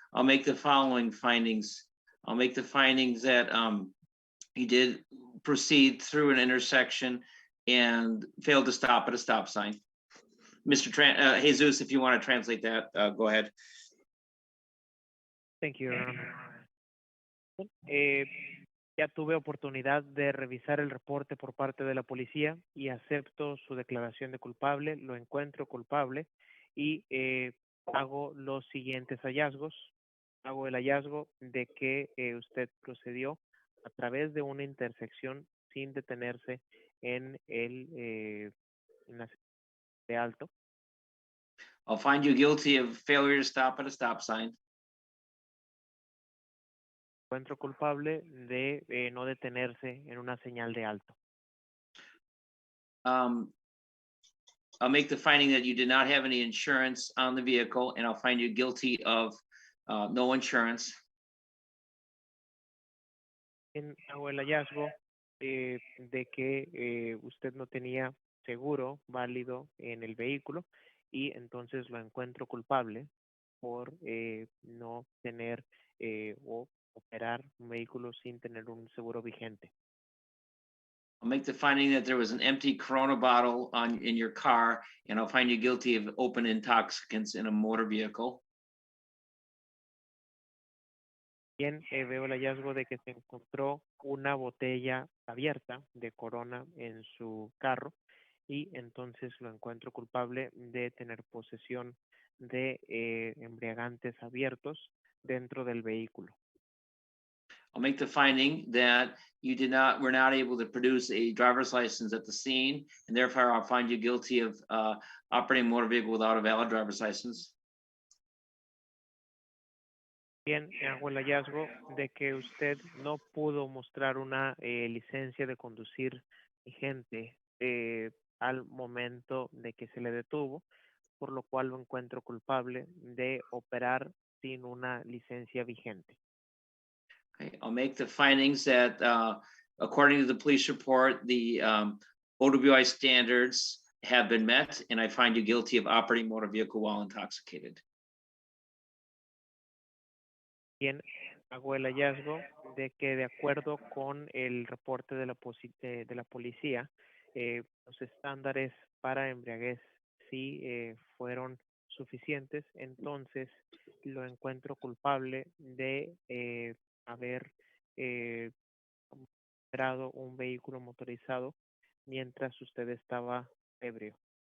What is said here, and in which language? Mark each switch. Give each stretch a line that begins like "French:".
English: I'll make the following findings. I'll make the findings that he did proceed through an intersection and failed to stop at a stop sign. Mr. Jesus, if you want to translate that, go ahead. Thank you, Your Honor.
Spanish: Ya tuve oportunidad de revisar el reporte por parte de la policía y acepto su declaración de culpable, lo encuentro culpable y hago los siguientes hallazgos. Hago el hallazgo de que usted procedió a través de una intersección sin detenerse en en la de alto.
English: I'll find you guilty of failure to stop at a stop sign.
Spanish: Encuentro culpable de no detenerse en una señal de alto.
English: I'll make the finding that you did not have any insurance on the vehicle, and I'll find you guilty of no insurance.
Spanish: Hago el hallazgo de que usted no tenía seguro válido en el vehículo y entonces lo encuentro culpable por no tener o operar un vehículo sin tener un seguro vigente.
English: I'll make the finding that there was an empty Corona bottle in your car, and I'll find you guilty of open intoxicants in a motor vehicle.
Spanish: Bien, veo el hallazgo de que se encontró una botella abierta de Corona en su carro y entonces lo encuentro culpable de tener posesión de embriagantes abiertos dentro del vehículo.
English: I'll make the finding that you were not able to produce a driver's license at the scene, and therefore I'll find you guilty of operating a motor vehicle without a valid driver's license.
Spanish: Bien, hago el hallazgo de que usted no pudo mostrar una licencia de conducir vigente al momento de que se le detuvo, por lo cual lo encuentro culpable de operar sin una licencia vigente.
English: Okay, I'll make the findings that, according to the police report, the OWI standards have been met, and I find you guilty of operating motor vehicle while intoxicated.
Spanish: Bien, hago el hallazgo de que de acuerdo con el reporte de la policía, los estándares para embriaguez sí fueron suficientes, entonces lo encuentro culpable de haber operado un vehículo motorizado mientras usted estaba ebrio.